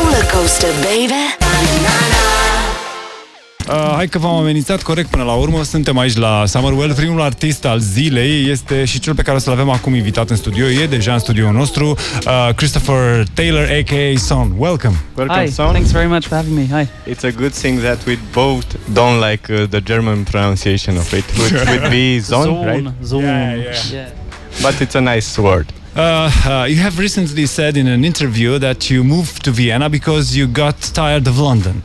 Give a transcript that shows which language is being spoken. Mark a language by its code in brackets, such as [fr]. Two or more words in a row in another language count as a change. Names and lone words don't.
[en] Rollercoaster, baby. [ro] Hai că v-am amenințat corect până la urmă. Suntem aici la Summer Well. Primul artist al zilei este și cel pe care o să-l avem acum invitat în studio. E deja în studioul nostru, [en] Christopher Taylor, a.k.a. SOHN. Welcome. Welcome, Hi, SOHN. thanks very much for having me. Hi. It's a good thing that we both don't like the German pronunciation of it. It would be SOHN, right? Zone. Yeah. But it's a nice word. You have recently said in an interview that you moved to Vienna because you got tired of London.